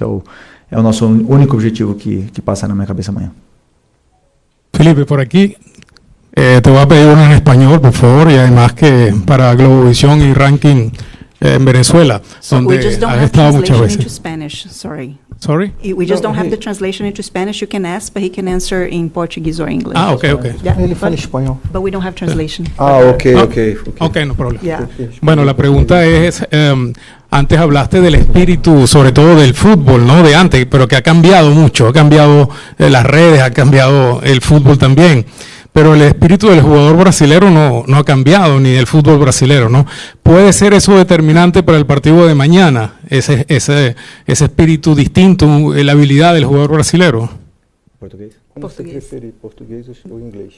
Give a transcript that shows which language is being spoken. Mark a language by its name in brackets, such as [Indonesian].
[Portuguese] Esse é o nosso único objetivo que passa na minha cabeça amanhã. [Spanish] Felipe, por aquí te voy a pedir uno en español, por favor, y además que para Globovisión y Ranking en Venezuela, donde has estado muchas veces. [English] Spanish, sorry. Sorry? We just don't have the translation into Spanish. You can ask, but he can answer in Portuguese or English. Okay. Yeah, [Portuguese] Ele fala espanhol. [English] but we don't have translation. Okay, no problem. Yeah. [Spanish] Bueno, la pregunta es, antes hablaste del espíritu, sobre todo del fútbol, ¿no? De antes, pero que ha cambiado mucho, ha cambiado las redes, ha cambiado el fútbol también. Pero el espíritu del jugador brasilero no ha cambiado, ni del fútbol brasilero, ¿no? ¿Puede ser eso determinante para el partido de mañana? Ese espíritu distinto, la habilidad del jugador brasilero. [Portuguese] Português? Como você prefere, português ou inglês?